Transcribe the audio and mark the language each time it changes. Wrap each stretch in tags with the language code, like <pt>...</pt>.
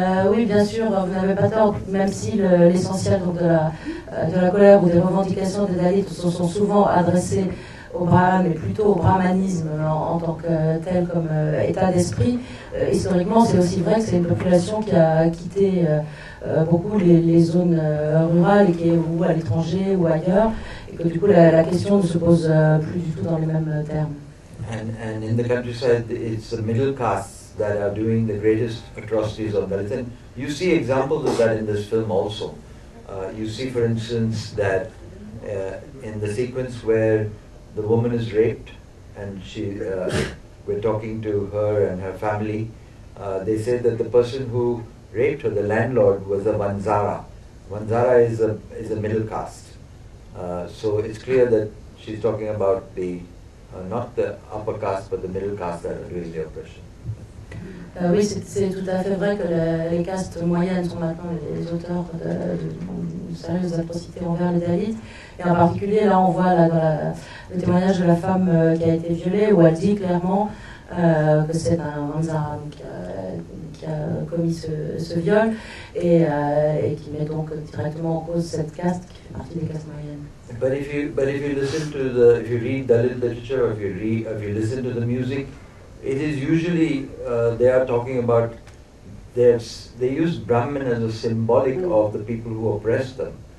<fr>Oui, bien sûr, vous n'avez pas tort, même si l'essentiel de la colère ou des revendications des Dalits sont souvent adressées au Brahman, mais plutôt au brahmanisme en tant que tel comme état d'esprit. Historiquement, c'est aussi vrai que c'est une population qui a quitté beaucoup les zones rurales et qui est ou à l'étranger ou ailleurs, et que du coup la question ne se pose plus du tout dans les mêmes termes.</fr> <en>And in the countryside, it's the middle castes that are doing the greatest atrocities on Dalits. And you see examples of that in this film also. You see, for instance, that in the sequence where the woman is raped, and we're talking to her and her family, they say that the person who raped her, the landlord, was a Vanzara. Vanzara is a middle caste. So it's clear that she's talking about not the upper caste, but the middle caste that are doing the oppression.</en> <fr>Oui, c'est tout à fait vrai que les castes moyennes sont maintenant les auteurs de sérieuses atrocités envers les Dalits. Et en particulier, là, on voit dans le témoignage de la femme qui a été violée, où elle dit clairement que c'est un Vanzara qui a commis ce viol et qui met donc directement en cause cette caste qui fait partie des castes moyennes.</fr> <en>But if you listen to if you read Dalit literature, or if you listen to the music, it is usually they are talking about they use Brahmin as a symbolic of the people who oppress them.</en>